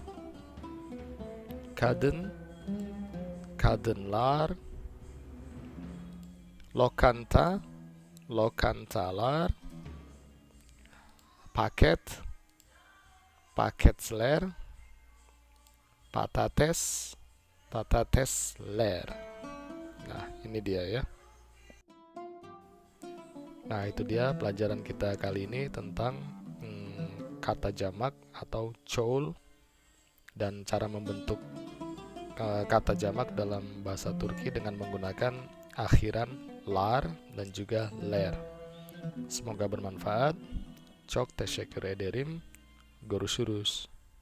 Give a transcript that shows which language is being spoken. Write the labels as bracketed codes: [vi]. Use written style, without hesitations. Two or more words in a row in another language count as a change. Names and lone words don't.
[tr] Kadın, kadınlar. Lokanta, lokantalar. Paket, paketler. Patates, patatesler. [id] Nah, ini dia ya. Nah, itu dia pelajaran kita kali ini tentang kata jamak atau çoğul dan cara membentuk kata jamak dalam bahasa Turki dengan menggunakan akhiran lar dan juga ler. Semoga bermanfaat. [tr] Çok teşekkür ederim. Görüşürüz.